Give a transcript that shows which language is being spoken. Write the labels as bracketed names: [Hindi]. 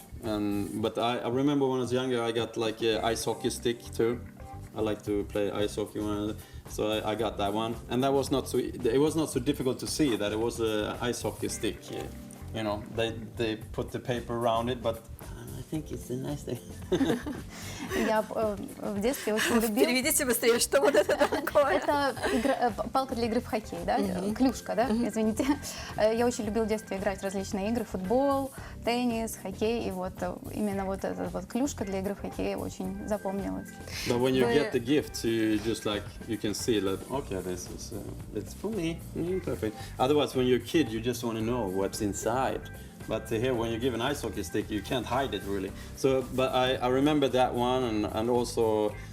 [English] But I remember when I was younger, I got like an ice hockey stick too. I like to play ice hockey, so I got that one, and that was not so. It was not so difficult to see that it was an ice hockey stick. They put the paper around it, but I think it's a nice thing. [Russian] Я в детстве очень любила. Переведите быстрее, что вот это такое? Это палка для игры в хоккей, да? Клюшка, да? Извините. Я очень любила в детстве играть в различные игры: футбол, теннис, хоккей, и вот именно вот эта вот клюшка для игры в хоккей очень запомнилась. [English] But when you get the gift, you can see that okay, this is it's for me, perfect. Otherwise, when you're a kid, you just want to know what's inside. But here, when you give an ice hockey stick, you can't hide it really. So, but I remember that one, and also